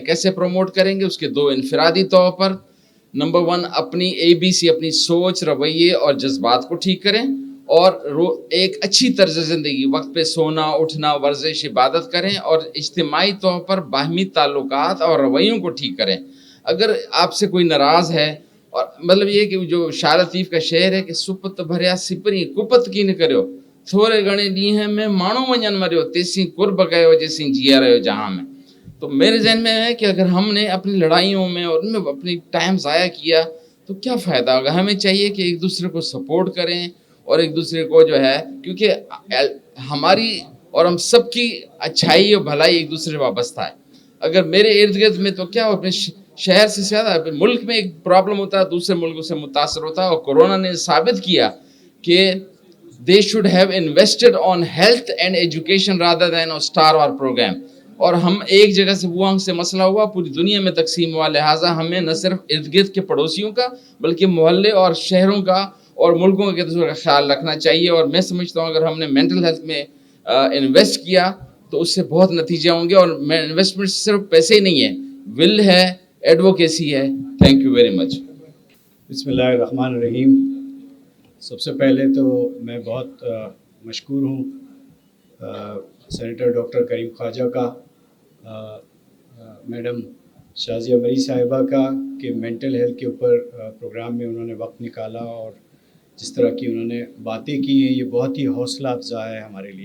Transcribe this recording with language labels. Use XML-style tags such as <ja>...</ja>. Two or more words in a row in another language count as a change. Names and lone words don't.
<ur>کیسے پروموٹ کریں گے، اس کے 2 انفرادی طور پر. نمبر 1 اپنی ABC اپنی سوچ، رویے اور جذبات کو ٹھیک کریں اور ایک اچھی طرز زندگی، وقت پہ سونا، اٹھنا، ورزش، عبادت کریں اور اجتماعی طور پر باہمی تعلقات اور رویوں کو ٹھیک کریں. اگر آپ سے کوئی ناراض ہے اور مطلب یہ کہ جو شاہ لطیف کا شعر ہے کہ</ur> <sd>सुपत भरिया सिपरी कुपत की न करो, थोड़े घणे ॾींहं में माण्हू वञनि मरियो, तेसीं कुर्ब कयो जेसीं जिया रहियो जहां में.</sd> <ur>تو میرے ذہن میں ہے کہ اگر ہم نے اپنی لڑائیوں میں اور ان میں اپنی ٹائم ضائع کیا تو کیا فائدہ ہوگا. ہمیں چاہیے کہ ایک دوسرے کو سپورٹ کریں اور ایک دوسرے کو جو ہے، کیونکہ ہماری اور ہم سب کی اچھائی اور بھلائی ایک دوسرے سے وابستہ ہے. اگر میرے ارد گرد میں تو کیا ہو، اپنے شہر سے زیادہ ملک میں ایک پرابلم ہوتا ہے، دوسرے ملکوں سے متاثر ہوتا ہے. اور کورونا نے ثابت کیا کہ</ur> <en>they should have invested on health and education rather than on star war program.</en> <ur>اور ہم ایک جگہ سے ووہان سے مسئلہ ہوا پوری دنیا میں تقسیم ہوا. لہٰذا ہمیں نہ صرف ارد گرد کے پڑوسیوں کا بلکہ محلے اور شہروں کا اور ملکوں کے دوسرے کا خیال رکھنا چاہیے. اور میں سمجھتا ہوں اگر ہم نے</ur> <en>mental health</en> <ur>میں انویسٹ کیا تو اس سے بہت نتیجے ہوں گے. اور انویسٹمنٹ صرف پیسے ہی نہیں ہے، وِل ہے، ایڈووکیسی ہے.</ur> <en>thank you very much.</en> <ar>بسم اللہ الرحمن الرحیم.</ar> <ur>سب سے پہلے تو میں بہت مشکور ہوں سینیٹر ڈاکٹر کریم خواجہ کا، میڈم شازیہ مری صاحبہ کا، کہ مینٹل ہیلتھ کے اوپر پروگرام میں انہوں نے وقت نکالا اور جس طرح کی انہوں نے باتیں کی ہیں یہ بہت ہی حوصلہ افزا ہے ہمارے لیے.</ur>